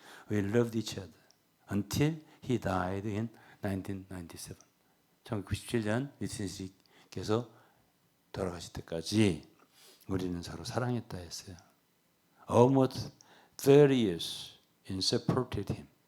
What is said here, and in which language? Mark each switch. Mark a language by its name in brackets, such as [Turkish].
[English] We loved each other until he died in 1997. [Korean] 1997년 위트리스께서 돌아가실 때까지 우리는 서로 사랑했다 했어요. [English] Almost 30 years in supported him.